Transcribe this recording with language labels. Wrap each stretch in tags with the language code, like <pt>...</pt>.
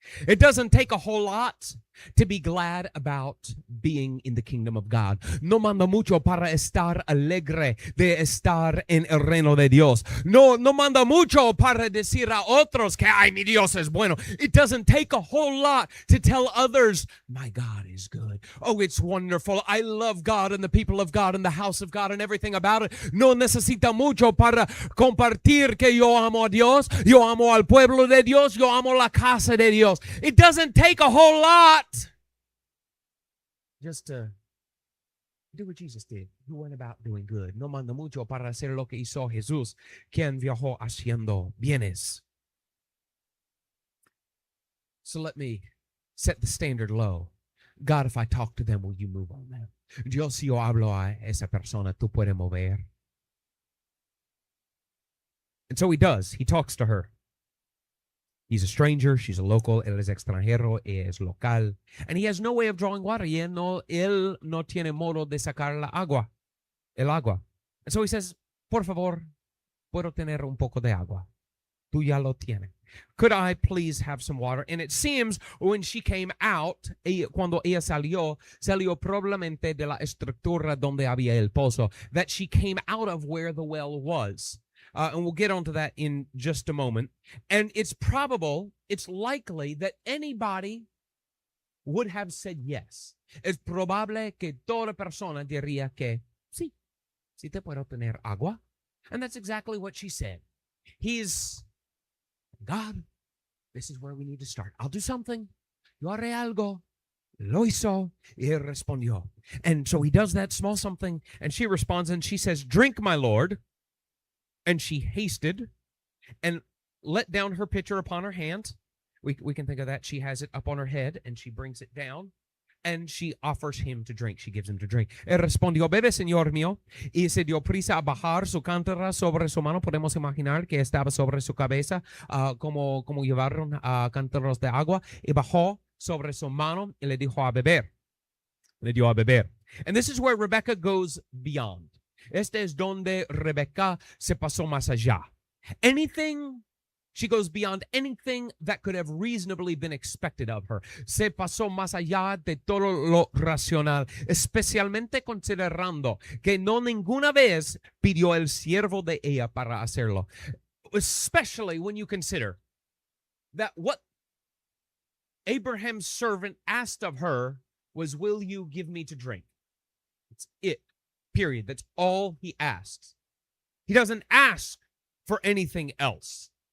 <en>It doesn't take a whole lot to be glad about being in the kingdom of God.</en> <es>No manda mucho para estar alegre de estar en el reino de Dios. No manda mucho para decir a otros que, ay, mi Dios es bueno.</es> <en>It doesn't take a whole lot to tell others, my God is good. Oh, it's wonderful. I love God and the people of God and the house of God and everything about it.</en> <es>No necesita mucho para compartir que yo amo a Dios, yo amo al pueblo de Dios, yo amo la casa de Dios.</es> <en>It doesn't take a whole lot. Just to do what Jesus did. He went about doing good.</en> <es>No manda mucho para hacer lo que hizo Jesús, quien viajó haciendo bienes.</es> <en>So let me set the standard low. God, if I talk to them, will you move on them?</en> <es>Dios, si yo hablo a esa persona, tú puedes mover.</es> <en>And so he does. He talks to her. He's a stranger, she's a local,</en> <es>él es extranjero, ella es local.</es> <en>And he has no way of drawing water.</en> <es>Y él no tiene modo de sacar el agua.</es> <en>And so he says,</en> <es>por favor, puedo tener un poco de agua. Tú ya lo tienes.</es> <en>Could I please have some water? And it seems when she came out,</en> <es>cuando ella salió probablemente de la estructura donde había el pozo,</es> <en>that she came out of where the well was. And we'll get onto that in just a moment. And it's likely that anybody would have said yes.</en> <es>Es probable que toda persona diría que sí te puedo tener agua.</es> <en>And that's exactly what she said. God, this is where we need to start. I'll do something.</en> <es>Yo haré algo. Lo hizo. Y él respondió.</es> <en>And so he does that small something. And she responds and she says, drink, my Lord. And she hasted and let down her pitcher upon her hand. We can think of that. She has it up on her head and she brings it down and she offers him to drink. She gives him to drink.</en> <es>Él respondió, bebe, señor mío. Y se dio prisa a bajar su cántara sobre su mano. Podemos imaginar que estaba sobre su cabeza como llevaron cántaros de agua. Y bajó sobre su mano y le dijo a beber. Le dio a beber.</es> <en>And this is where Rebecca goes beyond.</en> <es>Este es donde Rebecca se pasó más allá.</es> <en>She goes beyond anything that could have reasonably been expected of her.</en> <es>Se pasó más allá de todo lo racional, especialmente considerando que no ninguna vez pidió el siervo de ella para hacerlo.</es> <en>Especially when you consider that what Abraham's servant asked of her was, will you give me to drink? It's it. Period. That's all he asks. He doesn't ask for anything else.</en>